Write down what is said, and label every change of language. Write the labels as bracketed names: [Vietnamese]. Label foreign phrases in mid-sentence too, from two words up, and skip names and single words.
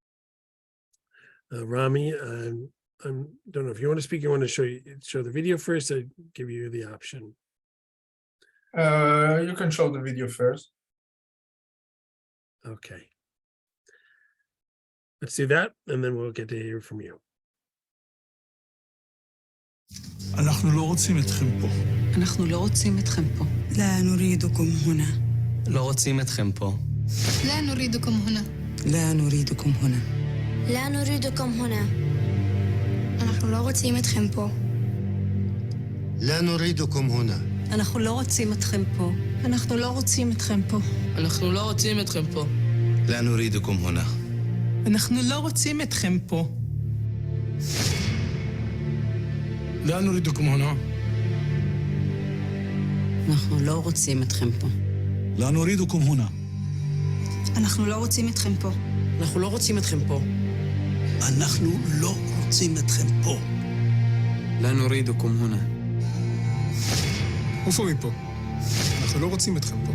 [English] Rami, I don't know if you want to speak, you want to show the video first, I'd give you the option. You can show the video first. Okay. Let's do that, and then we'll get to hear from you. [Hebrew] אנחנו לא רוצים אתכם פה. אנחנו לא רוצים אתכם פה. [Arabic] لا نريدكم هنا. [Hebrew] לא רוצים אתכם פה. [Arabic] لا نريدكم هنا. لا نريدكم هنا. لا نريدكم هنا. [Hebrew] אנחנו לא רוצים אתכם פה. [Arabic] لا نريدكم هنا. [Hebrew] אנחנו לא רוצים אתכם פה. אנחנו לא רוצים אתכם פה. אנחנו לא רוצים אתכם פה. [Arabic] لا نريدكم هنا. [Hebrew] אנחנו לא רוצים אתכם פה. [Arabic] لا نريدكم هنا. [Hebrew] אנחנו לא רוצים אתכם פה. [Arabic] لا نريدكم هنا. [Hebrew] אנחנו לא רוצים אתכם פה. אנחנו לא רוצים אתכם פה. אנחנו לא רוצים אתכם פה. [Arabic] لا نريدكم هنا. [Hebrew] עופו מפה. אנחנו לא רוצים אתכם פה.